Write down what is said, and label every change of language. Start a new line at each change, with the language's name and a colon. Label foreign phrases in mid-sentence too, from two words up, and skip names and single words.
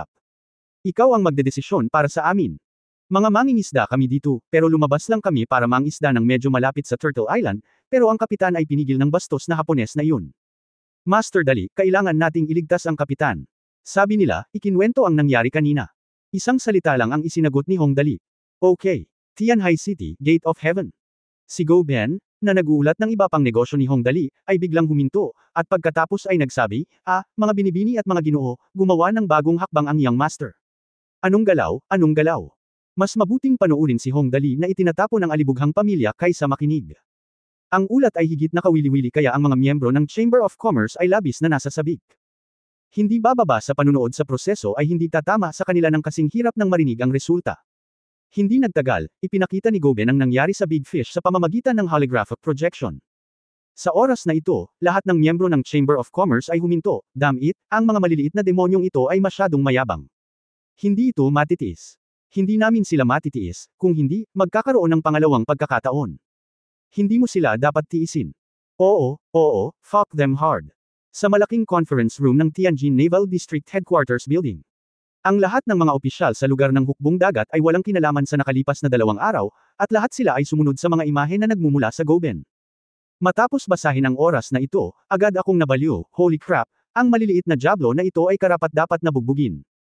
Filipino: Ikaw ang magdedesisyon para sa amin. Mga mangingisda kami dito, pero lumabas lang kami para mangisda ng medyo malapit sa Turtle Island, pero ang kapitan ay pinigil ng bastos na Hapones na iyon. Master Dali, kailangan nating iligtas ang kapitan. Sabi nila, ikinwento ang nangyari kanina. Isang salita lang ang isinagot ni Hong Dali. Okay. Tianhai City, Gate of Heaven. Si Go Ben, na nag-uulat ng iba pang negosyo ni Hong Dali, ay biglang huminto, at pagkatapos ay nagsabi, mga binibini at mga ginoo, gumawa ng bagong hakbang ang Young Master. Anong galaw, anong galaw? Mas mabuting panoorin si Hong Dali na itinatapon ng alibughang pamilya kaysa makinig. Ang ulat ay higit na kawili-wili kaya ang mga miyembro ng Chamber of Commerce ay labis na nasasabik. Hindi bababa sa panunood sa proseso ay hindi tatama sa kanila ng kasing hirap ng marinig ang resulta. Hindi nagtagal, ipinakita ni Goben ang nangyari sa Big Fish sa pamamagitan ng
English: holographic projection.
Filipino: Sa oras na ito, lahat ng miyembro ng Chamber of Commerce ay huminto,
English: damn it,
Filipino: ang mga maliliit na demonyong ito ay masyadong mayabang. Hindi ito matitiis. Hindi namin sila matitiis, kung hindi, magkakaroon ng pangalawang pagkakataon. Hindi mo sila dapat tiisin. Oo,
English: fuck them hard.
Filipino: Sa malaking conference room ng Tianjin Naval District Headquarters Building. Ang lahat ng mga opisyal sa lugar ng hukbong dagat ay walang kinalaman sa nakalipas na 2 araw, at lahat sila ay sumunod sa mga imahe na nagmumula sa Goben. Matapos basahin ang oras na ito, agad akong nabaliw,
English: holy crap,
Filipino: ang maliliit na diablo na ito ay karapat-dapat na bugbugin.